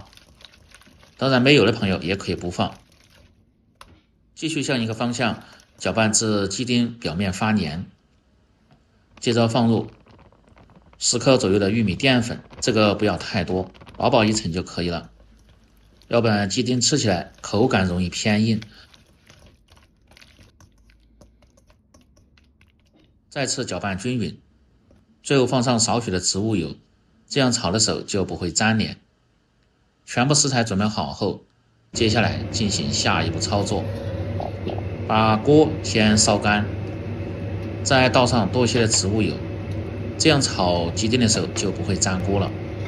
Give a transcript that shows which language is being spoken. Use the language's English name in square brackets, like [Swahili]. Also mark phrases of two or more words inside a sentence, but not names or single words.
[Chinese] 當然沒有的朋友也可以不放。繼續向一個方向攪拌至雞丁表面發黏， 接着放入10克左右的玉米澱粉，這個不要太多，薄薄一层就可以了，要不然鸡丁吃起来口感容易偏硬。再次搅拌均匀，最後放上少許的植物油，這樣炒的時候就不會粘連。全部食材準備好後，接下來進行下一步操作，把鍋先燒乾，再倒上多些的植物油，這樣炒雞丁的時候就不會粘鍋了。